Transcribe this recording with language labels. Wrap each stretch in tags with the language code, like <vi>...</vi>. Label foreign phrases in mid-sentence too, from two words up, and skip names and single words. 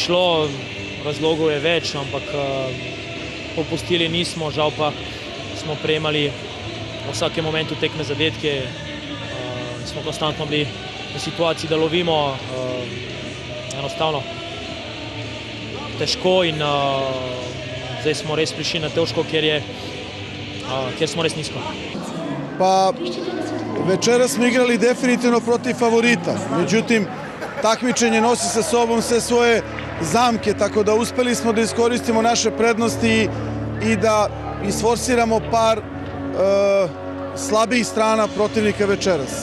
<sl>šlo, razlogov je več, ampak popustili nismo, žal pa smo prejemali v vsakem momentu tekme zadetke, smo konstantno bili v situaciji, da lovimo, enostavno težko in zdaj smo res prišli na težko, kjer smo res nizko.</sl> <sr>Pa večeras smo igrali definitivno protiv favorita, međutim takmičenje nosi sa sobom sve svoje zamke, tako da uspeli smo da iskoristimo naše prednosti i da isforsiramo par slabijih strana protivnika večeras.</sr>